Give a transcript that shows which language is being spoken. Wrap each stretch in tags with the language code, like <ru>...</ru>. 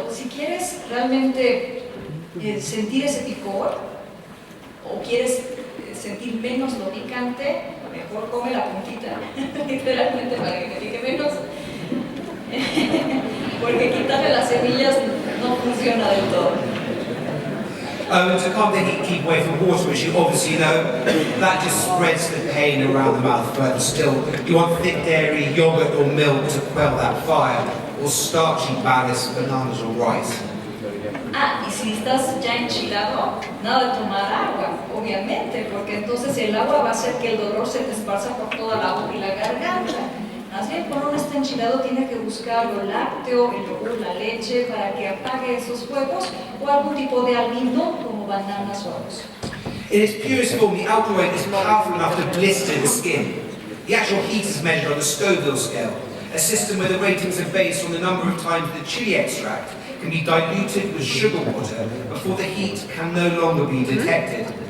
<es>Si quieres realmente sentir ese picor, o quieres sentir menos lo picante, mejor come la puntita, literalmente, para que te pique menos. Porque quitarle las semillas no funciona del todo.</es> <en>And to calm the heat, keep away from water, which you obviously know, that just spreads the pain around the mouth further still. You want thick dairy, yogurt or milk to quell that fire, or starchy ballast, bananas or rice.</en> <es>Ah, y si estás ya enchilado, nada de tomar agua, obviamente, porque entonces el agua va a hacer que el dolor se te esparza por toda la boca y la garganta. Más bien, cuando uno está enchilado, tiene que buscar lo lácteo, el yogur, la leche, para que apague esos fuegos, o algún tipo de almidón, como bananas o arroz.</es> <en>In its purest form, the alkaloid is powerful enough to blister the skin. The actual heat is measured on the Scoville scale, a system where the ratings are based on the number of times the chili extract can be diluted with sugar water before the heat can no longer be detected.</en>